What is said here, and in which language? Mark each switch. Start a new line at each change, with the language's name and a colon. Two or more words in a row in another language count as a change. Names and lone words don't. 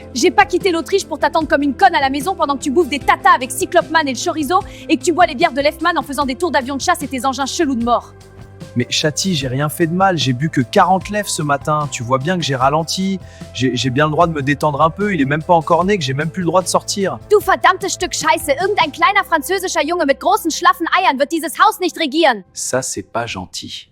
French: J'ai pas quitté l'Autriche pour t'attendre comme une conne à la maison pendant que tu bouffes des tatas avec Cyclopeman et le chorizo et que tu bois les bières de Lefman en faisant des tours d'avion de chasse et tes engins chelous de mort. Mais Chatty, j'ai rien fait de mal, j'ai bu que 40 lèvres ce matin. Tu vois bien que j'ai ralenti, j'ai bien le droit de me détendre un peu, il est même pas encore né, que j'ai même plus le droit de sortir.
German: Du verdammtes Stück Scheiße, irgendein kleiner französischer Junge mit großen schlaffen Eiern wird dieses Haus nicht regieren.
French: Ça, c'est pas gentil.